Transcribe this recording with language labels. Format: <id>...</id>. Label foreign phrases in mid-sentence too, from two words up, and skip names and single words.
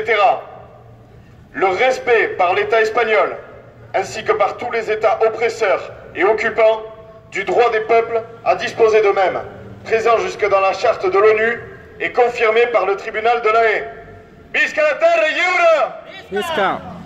<fr>Le respect par l'État espagnol, ainsi que par tous les États oppresseurs et occupants, du droit des peuples à disposer d'eux-mêmes, présent jusque dans la charte de l'ONU et confirmé par le tribunal de La Haye.</fr> <ca>Visca la terra lliure! Visca!</ca>